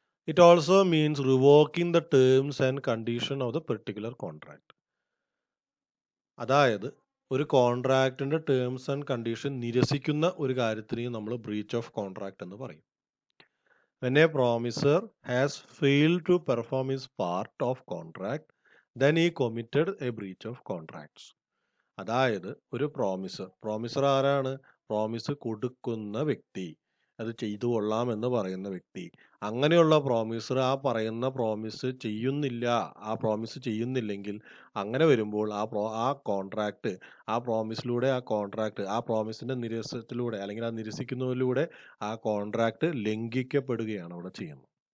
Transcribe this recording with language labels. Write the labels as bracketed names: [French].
[English] It also means revoking the terms and condition of the particular contract. [Malayalam] അതായത് ഒരു കോൺട്രാക്റ്റിന്റെ terms and condition നിരസിക്കുന്ന ഒരു കാര്യത്തിനെയും നമ്മൾ breach of contract എന്ന് പറയും. [English] When a promiser has failed to perform his part of contract, then he committed a breach of contracts. [Malayalam] അതായത് ഒരു promisor ആരാണ്? Promise കൊടുക്കുന്ന വ്യക്തി, അത് ചെയ്തു കൊള്ളാം എന്ന് പറയുന്ന വ്യക്തി. അങ്ങനെയുള്ള പ്രോമിസർ ആ പറയുന്ന പ്രോമിസ് ചെയ്യുന്നില്ല, ആ പ്രോമിസ് ചെയ്യുന്നില്ലെങ്കിൽ അങ്ങനെ വരുമ്പോൾ ആ കോൺട്രാക്ട്, ആ പ്രോമിസിലൂടെ ആ പ്രോമിസിന്റെ നിരസനത്തിലൂടെ അല്ലെങ്കിൽ ആ നിരസിക്കുന്നതിലൂടെ ആ കോൺട്രാക്ട് ലംഘിക്കപ്പെടുകയാണ് അവിടെ ചെയ്യുന്നത്.